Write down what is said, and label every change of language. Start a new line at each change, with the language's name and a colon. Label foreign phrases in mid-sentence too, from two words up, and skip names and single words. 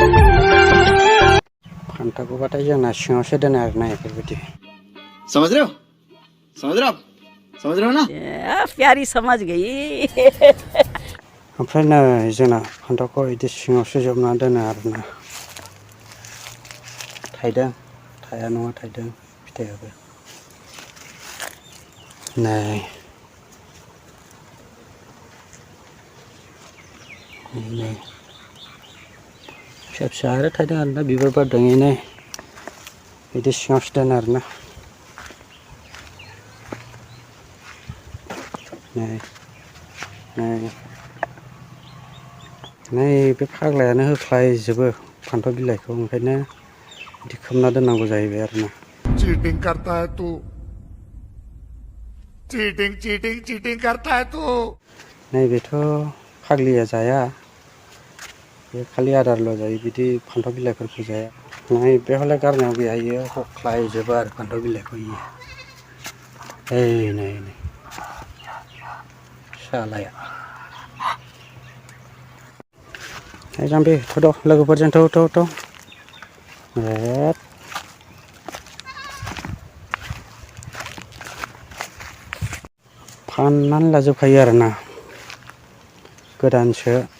Bodo: फान्थावखौबाथाय जोंना सिङावसो दोनो आरोना बेफोरबायदि
Hindi: समझ रहे हो समझ रहे हो आप? समझ रहे हो ना? प्यारी समझ गई
Bodo: ओमफ्राय नै जोंना फान्थावखौ इदि सिङावसो जोबना दोनो आरोना थाइदों थाया नङा थाइदों फिथाइयाबो नै नै फिसा फिसा आरो थाइदों आरोना बिबार बारदों नै बिदि सिङावसो दोनो आरोना नै नै नै बे फाग्लायानो होख्लायजोबो फान्थाव बिलाइखौ ओंखायनो बिदि खोबना दोननांगौ जाहैबाय आरोना
Hindi: चीटिंग करता है तू चीटिंग चीटिंग चीटिंग करता है तू
Bodo: नैबेथ' फाग्लिया जाया बे खालि आदारल' जायो बिदि फान्थाव बिलाइफोरखौ जाया नै बे हले गारनायाव गैया इयो हख्लायजोबो आरो फान्थाव बिलाइखौ इयो नै नै सालाया जाम्बि थ' लोगोफोरजों थ' फाननानै लाजोबखायो आरोना गोदानसो